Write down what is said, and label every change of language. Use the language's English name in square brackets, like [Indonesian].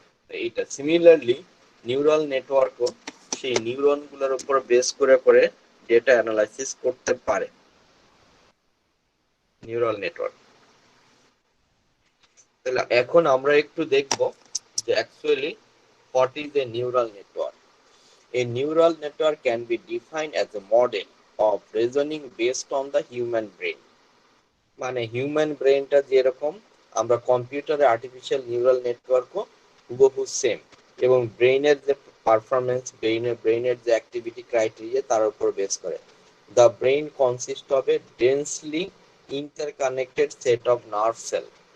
[Bangla] এইটা similarly neural নেটওয়ার্কও সেই neuron গুলোর উপর বেস করে করে ডেটা অ্যানালাইসিস করতে পারে নিউরাল নেটওয়ার্ক। তাহলে এখন আমরা একটু দেখব যে actually [English] what is a neural network. A neural network can be defined as a model of reasoning based on the human brain. [Bangla] মানে হিউম্যান ব্রেনটা যেরকম, আমরা কম্পিউটারে আর্টিফিশিয়াল নিউরাল নেটওয়ার্কও হুবহু সেম, এবং ব্রেইনের যে পারফরমেন্স, ব্রেইনের যে অ্যাক্টিভিটি ক্রাইটেরিয়া তার উপর বেস করে। [English] The brain consist of a densely interconnected set of nerve cell.